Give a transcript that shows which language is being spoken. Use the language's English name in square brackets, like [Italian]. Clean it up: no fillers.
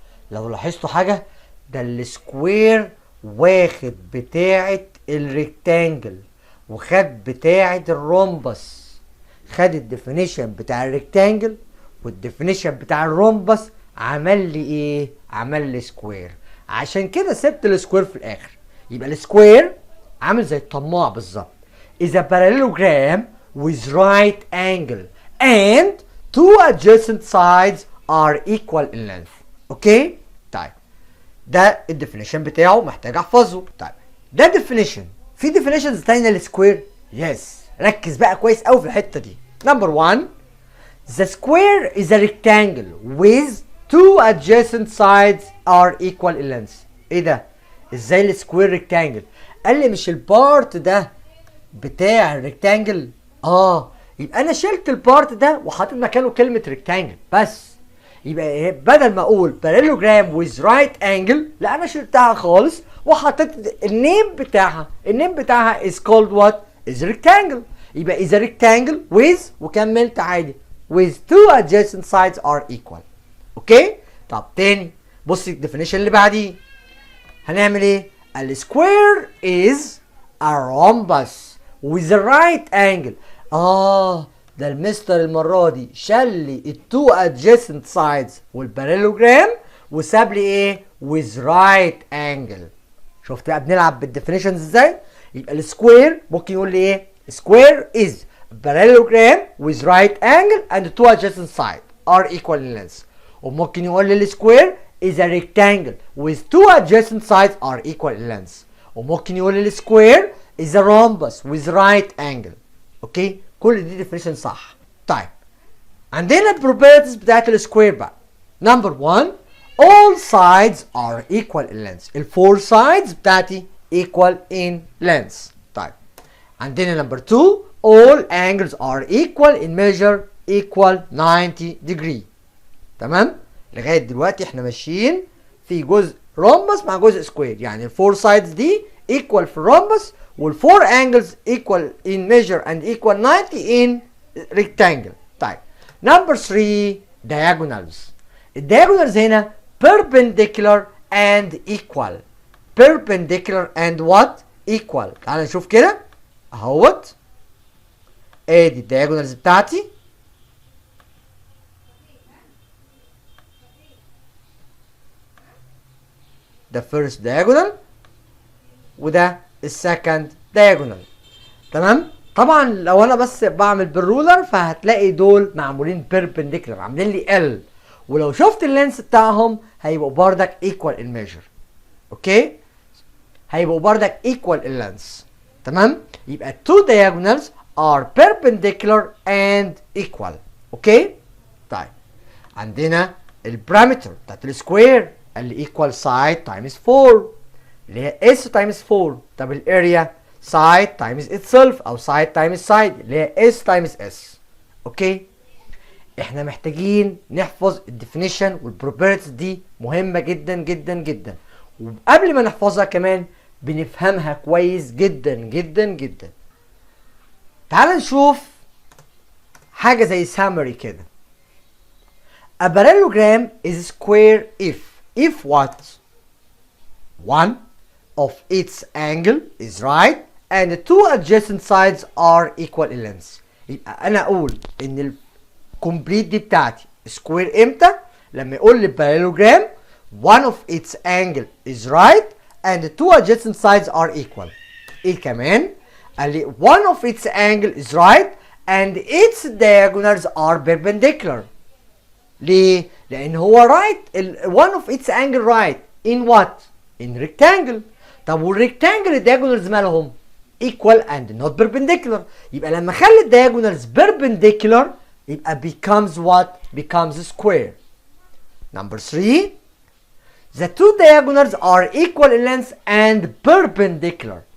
[Arabic] لو لاحظتوا حاجة، ده السكوير واخد بتاعة الريكتانجل وخد بتاعة الرومبس. خد الديفينيشن بتاع الريكتانجل والديفينيشن بتاع الرومبس، عمل لي ايه؟ عمل لي سكوير. عشان كده سبت السكوير في الاخر. يبقى السكوير عامل زي الطماع بالظبط. [English] is a parallelogram with right angle and two adjacent sides are equal in length. [Arabic] اوكي طيب ده الديفينيشن بتاعه، محتاج احفظه. طيب ده ديفينيشن. في ديفينيشنز تانية للسكوير. يس ركز بقى كويس قوي في الحته دي. [English] Number 1 the square is a rectangle with two adjacent sides are equal in length. [Arabic] ايه ده؟ ازاي السكوير ريكتانجل؟ قال لي مش البارت ده بتاع الريكتانجل؟ يبقى انا شلت البارت ده وحطيت مكانه كلمه ريكتانجل بس. يبقى بدل ما اقول [English] parallelogram with right angle، [Arabic] لا انا شلتها خالص وحطيت النيم بتاعها [English] is called what؟ is rectangle. يبقى is a rectangle with [Arabic] وكملت عادي [English] with two adjacent sides are equal. [Arabic] اوكي طب تاني بص الديفينيشن اللي بعديه هنعمل ايه؟ السكوير [English] is a rhombus with a right angle. [Arabic] ده المستر المرة دي شال لي التو adjacent sides والبارالوجرام وساب لي ايه؟ [English] with right angle. [Arabic] شفت بقى بنلعب بالديفينيشنز ازاي؟ يبقى السكوير ممكن يقول لي ايه؟ [English] square is parallelogram with right angle and two adjacent sides are equal in length. وممكن يقول لي السكوير is a rectangle with two adjacent sides are equal in length. وممكن يقول لي السكوير is a rhombus with right angle. [Arabic] اوكي كل دي definition صح. طيب عندنا البروبرتيز بتاعت السكوير بقى. [English] Number 1 all sides are equal in length. الفور sides بتاعتي equal in length. طيب عندنا number 2 all angles are equal in measure equal 90 degree. [Arabic] تمام؟ لغايه دلوقتي احنا ماشيين في جزء رومبس مع جزء سكوير، يعني الفور سايدز دي ايكوال في الرومبس والفور انجلز ايكوال [English] In measure and equal 90 in rectangle. طيب number 3 diagonals. الدياجونالز هنا perpendicular and equal. perpendicular and what؟ equal. [Arabic] تعال نشوف كده اهوت ادي الدياجونالز بتاعتي. ده first diagonal وده السكند diagonal. تمام؟ طبعا لو انا بس بعمل بالرولر فهتلاقي دول معمولين perpendicular، عاملين لي ال، ولو شفت اللينس بتاعهم هيبقوا بردك [English] equal in measure. Okay? هيبقوا بردك equal in length. تمام؟ يبقى two diagonals are perpendicular and equal. [Arabic] اوكي؟ طيب عندنا البارامتر بتاعت السكوير اللي [English] equal side times 4 [Arabic] اللي هي s times 4. [English] طب الاريا side times itself او side times side اللي هي s times s. [Arabic] اوكي احنا محتاجين نحفظ الديفينيشن والبروبرتيز دي، مهمه جدا جدا جدا، وقبل ما نحفظها كمان بنفهمها كويس جدا جدا جدا. تعال نشوف حاجه زي summary كده. [English] A parallelogram is square if what? One of its angle is right and the two adjacent sides are equal in length. [Arabic] يبقى انا اقول ان الكومبليت دي بتاعتي سكوير امتى؟ لما يقول لي [English] parallelogram one of its angle is right and the two adjacent sides are equal. ايه كمان؟ قال لي one of its angle is right and its diagonals are perpendicular. ليه؟ لأن هو right one of its angle right in what? in rectangle. طب والrectangle الdiagonals مالهم؟ equal and not perpendicular. يبقى لما اخلي الdiagonals perpendicular يبقى becomes what? becomes square. Number 3, the two diagonals are equal in length and perpendicular.